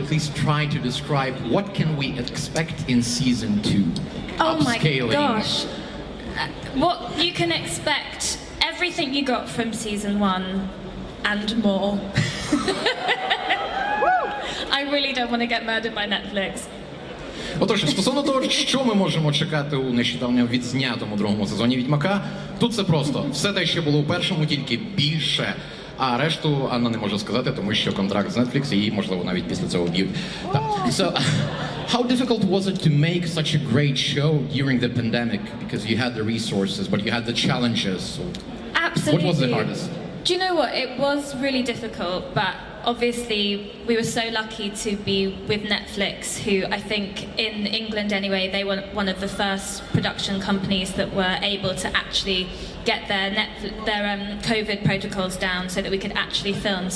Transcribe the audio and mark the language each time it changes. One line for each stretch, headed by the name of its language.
English: at least try to describe what can we expect in Season 2. Oh my Upscaling. gosh. What you can expect, everything you got from Season 1 and more. I really don't want to get murdered by Netflix.
Ukrainian: Отож, стосовно того, що ми можемо чекати у нещодавно відзнятому другому сезоні «Відьмака», тут це просто. Все те, що було у першому, тільки більше. А решту Анна не може сказати, тому що контракт з Netflix, її, можливо, навіть після цього б'ють.
English: So, how difficult was it to make such a great show during the pandemic? Because you had the resources, but you had the challenges. So Absolutely. what was the hardest? Do you know what? It was really difficult, but obviously we were so lucky to be with Netflix, who I think in England anyway, they were one of the first production companies that were able to actually get their COVID protocols down so that we could actually film.